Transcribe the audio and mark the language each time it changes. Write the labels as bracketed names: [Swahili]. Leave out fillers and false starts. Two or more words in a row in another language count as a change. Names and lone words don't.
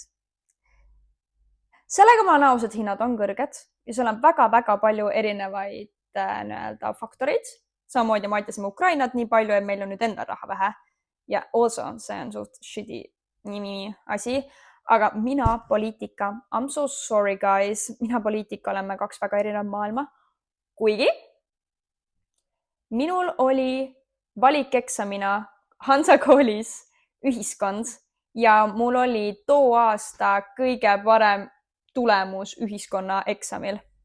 [Estonian] Sellega ma olen ausad, hinnad on kõrged ja seal on väga-väga palju erinevaid faktoreid. Samamoodi ma aitasime Ukrainat nii palju, et meil on nüüd enda raha vähe. Ja also, see on suht shitty nimi asi. Aga mina poliitika, [English] I'm so sorry guys, [Estonian] mina poliitika oleme kaks väga erinev maailma. Kuigi minul oli valikeksamina Hansa koolis ühiskond ja mul oli too aasta kõige parem tulemus ühiskonna eksamil.